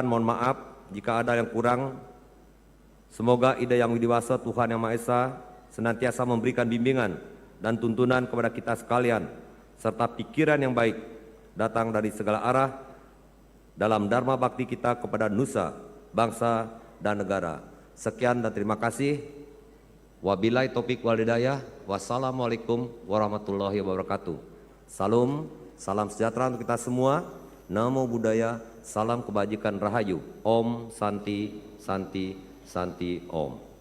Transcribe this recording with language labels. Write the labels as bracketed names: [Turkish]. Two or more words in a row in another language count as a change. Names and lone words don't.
[Indonesian] Mohon maaf jika ada yang kurang. Semoga ide yang widiwasa Tuhan Yang Maha Esa senantiasa memberikan bimbingan dan tuntunan kepada kita sekalian, serta pikiran yang baik datang dari segala arah dalam dharma bakti kita kepada nusa, bangsa, dan negara. Sekian dan terima kasih. [Arabic] وبالله التوفيق والهداية. السلام عليكم ورحمة الله وبركاته. [Indonesian] Salam sejahtera untuk kita semua. [Pali] Namo Buddhaya, [Indonesian] salam kebajikan rahayu. [Sanskrit] ॐ शान्ति शान्ति शान्ति ॐ.